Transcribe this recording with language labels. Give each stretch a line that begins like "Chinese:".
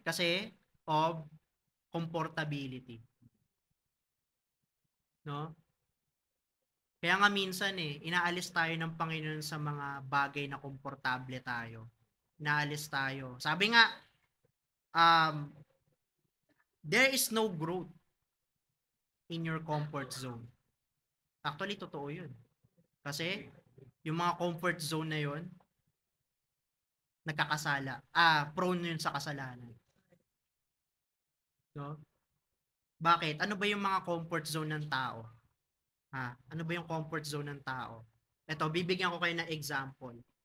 English: Kasi of comfortability.
Filipino: No? Kaya nga minsan inaalis tayo ng Panginoon sa mga bagay na komportable tayo. Inaalis tayo. Sabi nga,
English: there is no growth in your comfort zone.
Filipino: Actually, totoo yun. Kasi, yung mga comfort zone na yun, nagkakasala. Prone yun sa kasalanan. No? Bakit? Ano ba yung mga comfort zone ng tao? Ano ba yung comfort zone ng tao? Ito, bibigyan ko kayo ng example.